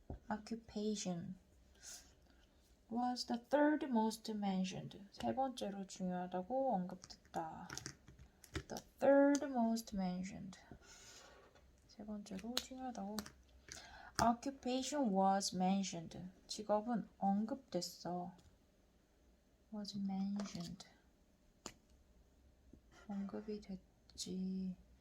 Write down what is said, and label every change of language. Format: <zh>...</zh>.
<en>occupation was the third most mentioned.</en> <ko>세 번째로 중요하다고 언급됐다.</ko> <en>The third most mentioned.</en> <ko>세 번째로 중요하다고.</ko> <en>Occupation was mentioned.</en> <ko>직업은 언급됐어. Was mentioned. 언급이 됐지.</ko>